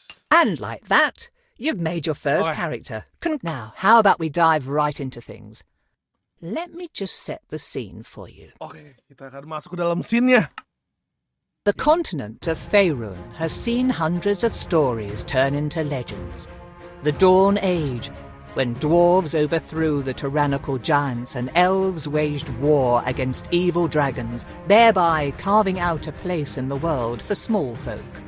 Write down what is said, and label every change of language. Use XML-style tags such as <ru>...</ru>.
<en>And like that, you've made your first character. Now, how about we dive right into things? Let me just set the scene for you.</en> <id>Kita akan masuk ke dalam scene-nya.</id> <en>The continent of Faerun has seen hundreds of stories turn into legends. The Dawn Age, when dwarves overthrew the tyrannical giants and elves waged war against evil dragons, thereby carving out a place in the world for small folk.</en>